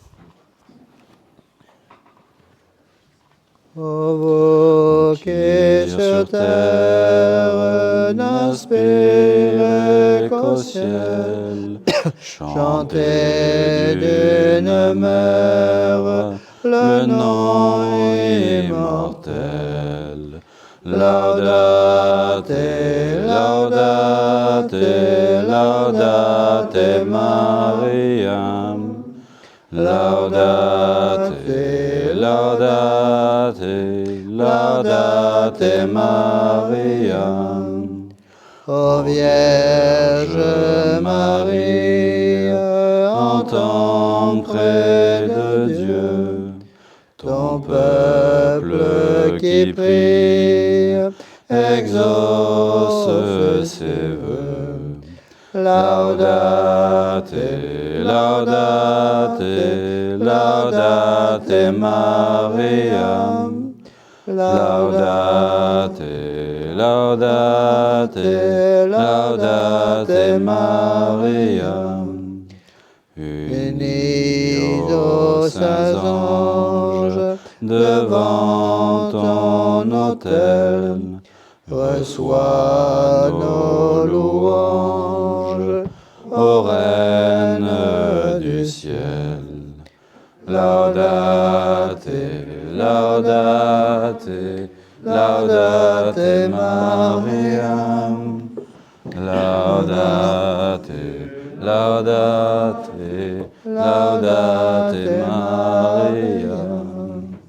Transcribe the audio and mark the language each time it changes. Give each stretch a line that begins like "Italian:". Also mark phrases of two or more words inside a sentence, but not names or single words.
French: Ô vous qui sur terre n'aspirez qu'au ciel, chantez d'une mère le nom immortel.
Latin: Laudate, laudate, laudate Mariam. Laudate, laudate, laudate Mariam.
French: Ô Vierge Marie, entends près de Dieu ton peuple qui prie, exauce ses vœux.
Latin: Laudate, laudate, laudate Mariam. Laudate, laudate, laudate Mariam.
French: Unis aux saints anges devant ton autel, reçois nos louanges, ô Reine du ciel.
Latin: Laudate, laudate, laudate Mariam. Laudate, laudate, laudate Mariam.